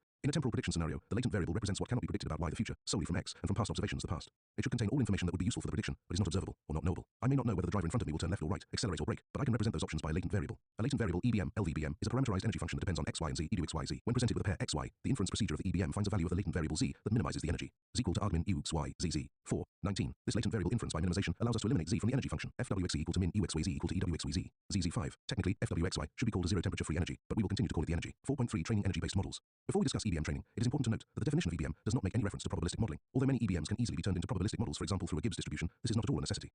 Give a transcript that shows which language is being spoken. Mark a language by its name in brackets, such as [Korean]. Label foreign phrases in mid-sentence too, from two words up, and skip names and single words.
[English] In a temporal prediction scenario, the latent variable represents what cannot be predicted about Y the future, solely from X, and from past observations the past. It should contain all information that would be useful for the prediction, but is not observable, or not knowable. I may not know whether the driver in front of me will turn left or right, accelerate or brake, but I can represent those options by a latent variable. A latent variable EBM, LVBM, is a parameterized energy function that depends on X, Y, and Z, EWXYZ. When presented with a pair X, Y, the inference procedure of the EBM finds a value of the latent variable Z that minimizes the energy. energy. Z equal to argmin u x y z z. 4. 19. This latent variable inference by minimization allows us to eliminate z from the energy function. Fwxe equal to min u x y z equal to ewxyz. ZZ5. Technically, Fwxy should be called a zero temperature free energy, but we will continue to call it the energy. 4.3 Training energy-based models. Before we discuss EBM training, it is important to note that the definition of EBM does not make any reference to probabilistic modeling. Although many EBMs can easily be turned into probabilistic models, for example through a Gibbs distribution, this is not at all a necessity.